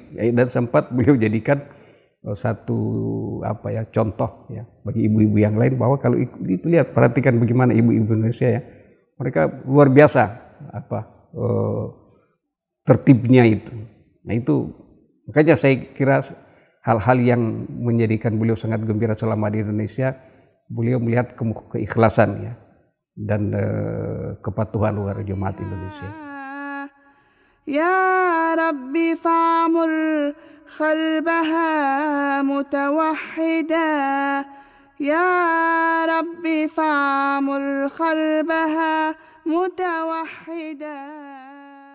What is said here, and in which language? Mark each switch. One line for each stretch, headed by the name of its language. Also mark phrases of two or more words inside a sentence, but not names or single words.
Indonesian: Dan sempat beliau jadikan satu contoh ya bagi ibu-ibu yang lain, bahwa kalau itu lihat, perhatikan bagaimana ibu-ibu Indonesia ya, mereka luar biasa tertibnya itu. Nah itu makanya saya kira hal-hal yang menjadikan beliau sangat gembira selama di Indonesia, beliau melihat keikhlasan ya dan kepatuhan warga jemaat Indonesia.
Arabic: يا ربي فاعمر خربها متوحدة، يا ربي فاعمر خربها متوحدة.